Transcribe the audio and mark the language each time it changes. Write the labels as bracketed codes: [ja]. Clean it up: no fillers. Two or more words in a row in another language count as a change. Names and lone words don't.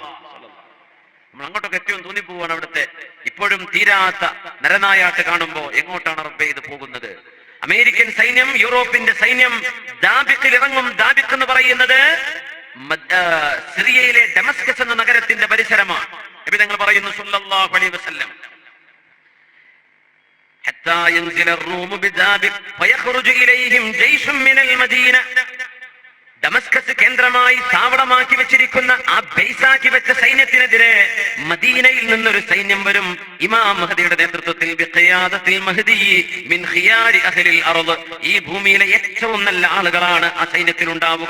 [ml] നമ്മൾ അങ്ങോട്ടൊക്കെ ഏറ്റവും തോന്നിപ്പോവാണ്. അവിടുത്തെ ഇപ്പോഴും തീരാത്ത നരനായാട്ട് കാണുമ്പോ എങ്ങോട്ടാണ് റബ്ബേ ഇത് പോകുന്നത്? അമേരിക്കൻ സൈന്യം, യൂറോപ്പിന്റെ സൈന്യം ദാബിഖിൽ ഇറങ്ങും. ദാബിഖ് എന്ന് പറയുന്നത് സിറിയയിലെ ഡമസ്കസ് എന്ന നഗരത്തിന്റെ പരിസരമാണ്. നബി തങ്ങൾ പറയുന്നു [ar] صلى الله عليه وسلم حتى ينزل الروم بذابق فيخرج اليهم جيش من المدينه. [ml] ഡമസ്കസ് കേന്ദ്രമായി താവളമാക്കി വെച്ചിരിക്കുന്ന ആ ബേസാക്കി വെച്ച സൈന്യത്തിനെതിരെ മദീനയിൽ നിന്നൊരു സൈന്യം വരും. ഇമാം മഹദിയുടെ നേതൃത്വത്തിൽ [ar] بقيادة المهدي من خيار أهل الأرض, [ml] ഈ ഭൂമിയിലെ ഏറ്റവും നല്ല ആളുകളാണ് ആ സൈന്യത്തിലുണ്ടാവുക.